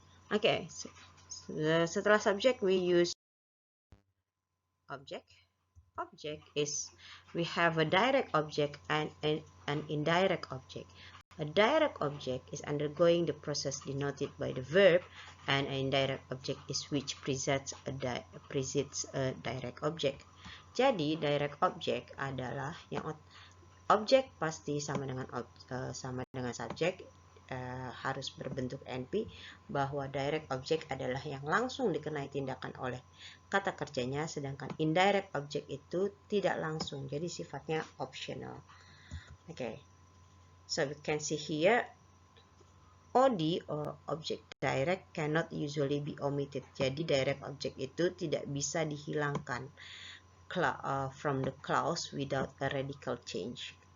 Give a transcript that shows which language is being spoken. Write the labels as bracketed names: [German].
[English] Okay, so setelah subject we use object. Object is we have a direct object and an indirect object. A direct object is undergoing the process denoted by the verb, and an indirect object is which precedes a direct object. [Indonesian] Jadi direct object adalah yang objek pasti sama dengan subjek, harus berbentuk NP, bahwa direct object adalah yang langsung dikenai tindakan oleh kata kerjanya, sedangkan indirect object itu tidak langsung, jadi sifatnya optional. [English] Okay, so we can see here OD or object direct cannot usually be omitted. [Indonesian] Jadi direct object itu tidak bisa dihilangkan [English] from the clause without a radical change.